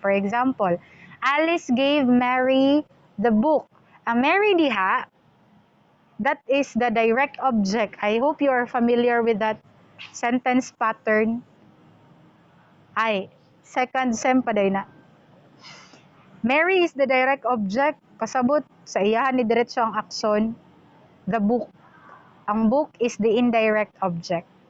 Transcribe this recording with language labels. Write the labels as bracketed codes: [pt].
[en] For example, Alice gave Mary the book. [ceb] Ang Mary diha, [en] that is the direct object. I hope you are familiar with that sentence pattern. [ceb] Ay, second sem pa day na. [en] Mary is the direct object. [ceb] Pasabot sa iyahan ni diretso ang aksyon. [en] The book. Ang book is the indirect object.